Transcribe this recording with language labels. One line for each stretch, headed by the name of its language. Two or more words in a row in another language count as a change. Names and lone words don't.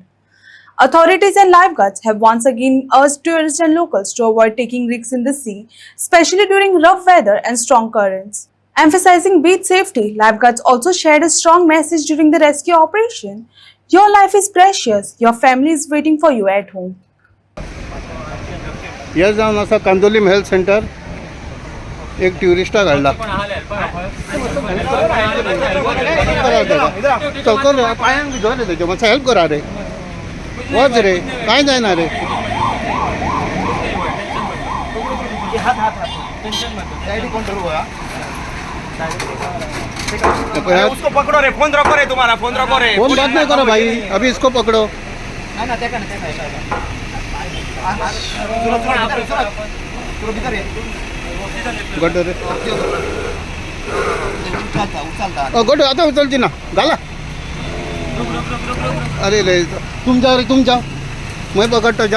English: Authorities and lifeguards have once again urged tourists and locals to avoid taking risks in the sea, especially during rough weather and strong currents. Emphasizing beach safety, lifeguards also shared a strong message during the rescue operation. Your life is precious, your family is waiting for you at home.
Konkani: या जावन आसा कांदोलीम
English: health center
Konkani: एक ट्युरिस्टा घडला चल पायांक भितर रे तेजे मातसो हेल्प करा रे वच रे कांय जायना रे
Hindi: उसको पकड़ो रे, फोन रखो रे, तुम्हारा फोन रखो रे। फोन बात नहीं करो भाई, अभी इसको पकड़ो।
Konkani: गड्डो रे गड्डो आता उचलती ना गाला
Hindi: अरे रे तुम जाओ मैं पकड़ता जाओ।